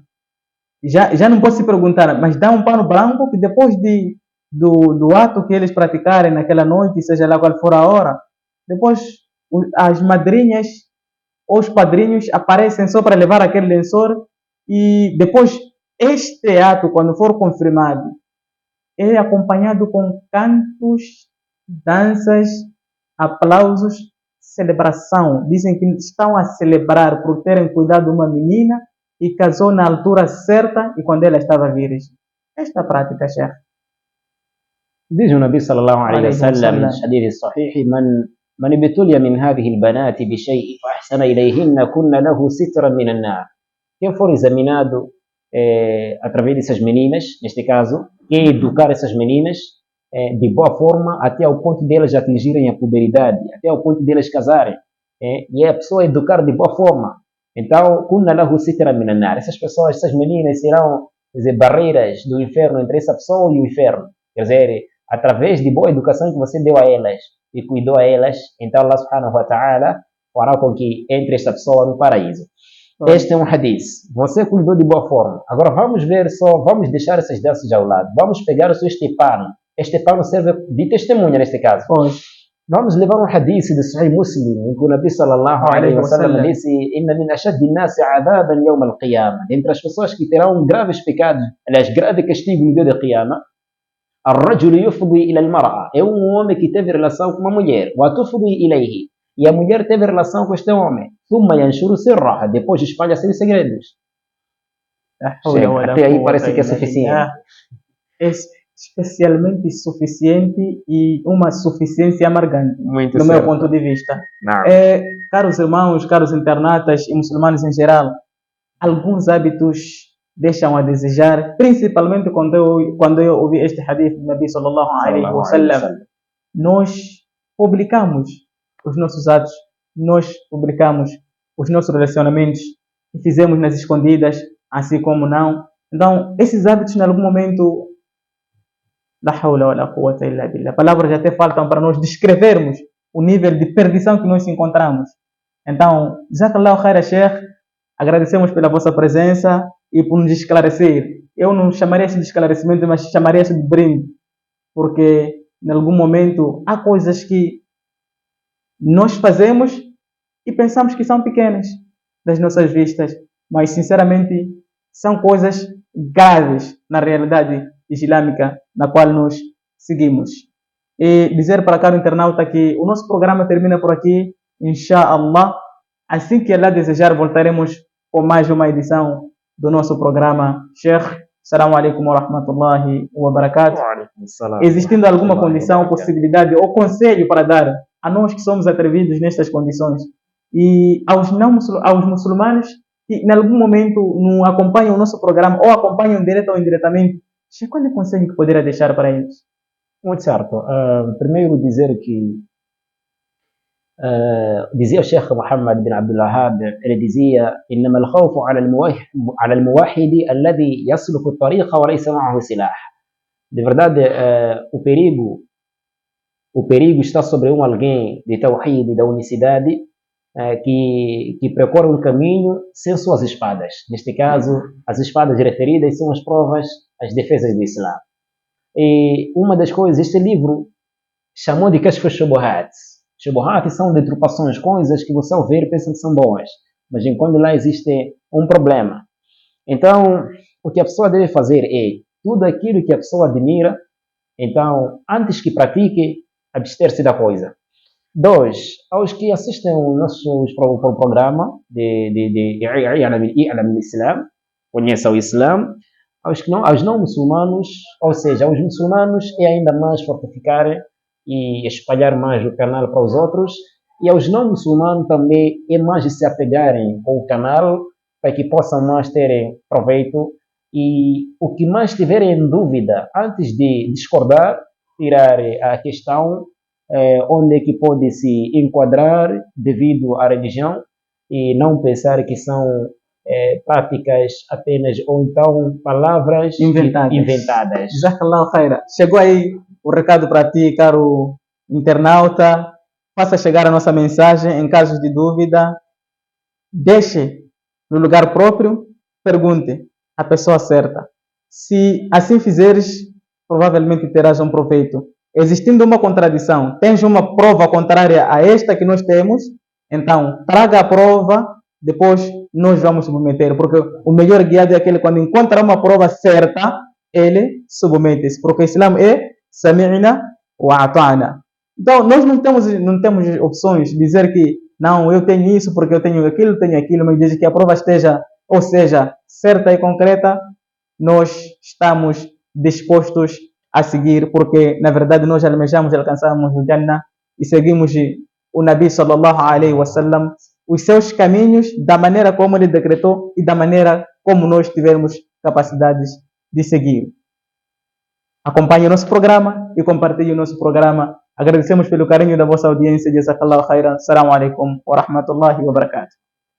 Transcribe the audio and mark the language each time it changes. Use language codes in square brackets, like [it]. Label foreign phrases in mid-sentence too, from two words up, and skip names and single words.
[pt] Já não pode se perguntar, mas dá um pano branco que depois do ato que eles praticarem naquela noite, seja lá qual for a hora, depois as madrinhas ou os padrinhos aparecem só para levar aquele lençol, e depois este ato, quando for confirmado, é acompanhado com cantos, danças, aplausos, celebração. Dizem que estão a celebrar por terem cuidado de uma menina e casou na altura certa e quando ela estava virgem. Esta prática, Sheikh. diz o Nabi [ar] صلى الله عليه وسلم no حديث صحيح, من ابتلي من هذه البنات بشيء فأحسن إليهن كن له سترا من النار. [pt] Quem for examinado através dessas meninas, neste caso, quer educar essas meninas de boa forma até ao ponto de elas atingirem a puberdade, até ao ponto de elas casarem, e a pessoa educar de boa forma. Então, [ar] كن له سترا من النار. [pt] Essas meninas serão, quer dizer, barreiras do inferno entre essa pessoa e o inferno. Quer dizer, através de boa educação que você deu a elas e cuidou a elas, então Allah [ar] subhanahu wa ta'ala [pt] fará com que entre essa pessoa no paraíso. Este é um hadith. Você cuidou de boa forma. Agora vamos deixar essas danças ao lado. Vamos pegar este pano. Este pano serve de testemunha neste caso. Vamos levar um hadith de Sahih Muslim, em que o Nabi [ar] sallallahu alayhi wa sallam [pt] disse: [ar] "إن من أشد الناس عذابا يوم القيامة." [pt] Entre as pessoas que terão graves pecados, aliás, grave castigo no dia da Qiyamah, [ar] الرجل يفضي إلى المرأة, [pt] é homem que teve relação com uma mulher, [ar] وتفضي إليه, [pt] e a mulher teve relação com este homem, [ar] ثم ينشر سرها, [pt] depois espalha seus segredos. Até aí parece que é suficiente. É especialmente suficiente e uma suficiência amargante, muito no certo. meu ponto de vista. Caros irmãos, caros internatas e muçulmanos em geral, alguns hábitos deixam a desejar, principalmente quando eu ouvi este hadith do Nabi [ar] sallallahu alaihi wa sallam. [pt] Nós publicamos os nossos atos, nós publicamos os nossos relacionamentos que fizemos nas escondidas, assim como não. Então, esses hábitos, em algum momento, [ar] لا حول ولا قوة إلا بالله, [pt] palavras até faltam para nós descrevermos o nível de perdição que nós encontramos. Então, [ar] جزاك الله خيرا, Sheikh. [pt] Agradecemos pela vossa presença e por nos esclarecer. Eu não chamaria isso de esclarecimento, mas chamaria isso de brinde, porque em algum momento há coisas que nós fazemos e pensamos que são pequenas das nossas vistas, mas sinceramente são coisas graves na realidade islâmica na qual nós seguimos. E dizer para caro internauta que o nosso programa termina por aqui, inshallah. Assim que Allah desejar, voltaremos com mais uma edição do nosso programa. [ar] Sheikh, السلام عليكم ورحمة الله وبركاته. [pt] Existindo alguma condição, possibilidade ou conselho para dar a nós que somos atrevidos nestas condições e aos muçulmanos que em algum momento não acompanham o nosso programa ou acompanham direto ou indiretamente, qual é o conselho que poderia deixar para eles? Muito certo. Primeiro dizer que dizia o Sheikh Muhammad bin Abdul Wahhab, ele dizia: [ar] إنما الخوف على الموحد الذي يسلك الطريق وليس معه سلاح. [pt] De verdade, o perigo está sobre alguém de tawhid, da unicidade, que percorre um caminho sem suas espadas. Neste caso, as espadas referidas são as provas, as defesas do Islã. E uma das coisas, este livro chamou de Kashf al-Shubuhat. Shubuhat são deturpações, coisas que você ao ver pensa que são boas, mas enquanto lá existe um problema. Então, o que a pessoa deve fazer é tudo aquilo que a pessoa admira, então, antes que pratique, abster-se da coisa. 2. Aos que assistem o nosso programa de I'lam al-Islam, conheça o Islã, aos não muçulmanos, ou seja, aos muçulmanos é ainda mais fortificar e espalhar mais o canal para os outros, e aos não muçulmanos também é mais de se apegarem com o canal para que possam mais terem proveito, e o que mais tiverem em dúvida, antes de discordar, tirar a questão onde é que pode se enquadrar devido à religião e não pensar que são práticas apenas ou então palavras inventadas. [ar] جزاك الله خيرا. [pt] Chegou aí o recado para ti, caro internauta. Faça chegar a nossa mensagem em casos de dúvida. Deixe no lugar próprio, pergunte à pessoa certa. Se assim fizeres, provavelmente terás um proveito. Existindo uma contradição, tens uma prova contrária a esta que nós temos, então traga a prova, depois nós vamos submeter, porque o melhor guiado é aquele quando encontra uma prova certa, ele submete-se, porque o Islã é [ar] sami'na wa ata'na. [pt] Então nós não temos opções de dizer que não, eu tenho isso porque eu tenho aquilo, mas desde que a prova esteja, ou seja, certa e concreta, nós estamos dispostos a seguir, porque na verdade nós almejamos alcançarmos o Jannah e seguimos o Nabi [ar] sallallahu alaihi wasallam, [pt] os seus caminhos, da maneira como ele decretou e da maneira como nós tivermos capacidades de seguir. Acompanhe o nosso programa e compartilhe o nosso programa. Agradecemos pelo carinho da vossa audiência. [ar] جزاك الله خيرا. السلام عليكم ورحمة الله وبركاته.